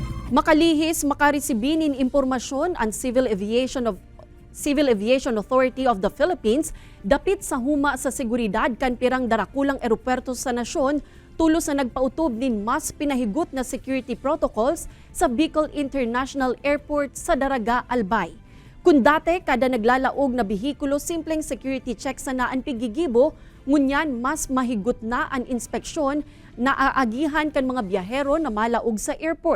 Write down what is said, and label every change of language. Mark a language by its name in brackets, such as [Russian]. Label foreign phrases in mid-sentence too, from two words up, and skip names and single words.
[Bikol] Makalihis makaresibinin impormasyon ang Civil Aviation Authority of the Philippines dapit sa huma sa seguridad kan pirang darakulang eroperto sa nasyon tulos na nagpautob nin mas pinahigot na [English] security protocols [Bikol] sa Bicol International Airport sa Daraga, Albay. Kung dati kada naglalaog na bihikulo simpleng [English] security check [Bikol] sa naan pigigibo, ngunyan mas mahigot na ang inspeksyon na aagihan kan mga biyahero na malaog sa airport.